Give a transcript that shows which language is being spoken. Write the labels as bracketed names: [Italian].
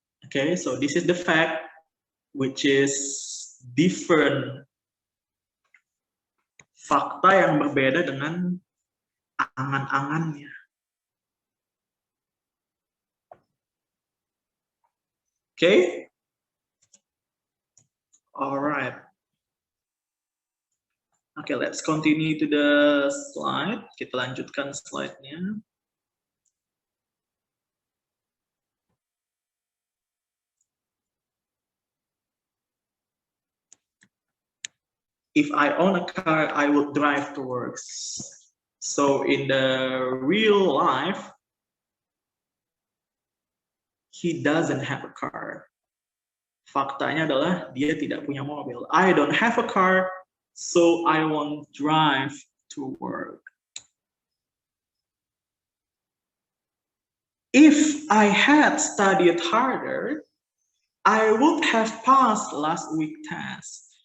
[English] Okay, so this is the fact which is different. [Indonesian] Fakta yang berbeda dengan angan-angannya. [English] Okay? All right. Okay, let's continue to the slide. [Indonesian] Kita lanjutkan slide-nya. [English] If I own a car, I would drive to work. So in the real life, he doesn't have a car. [Indonesian] Faktanya adalah dia tidak punya mobil. [English] I don't have a car, so I won't drive to work. If I had studied harder, I would have passed last week's test.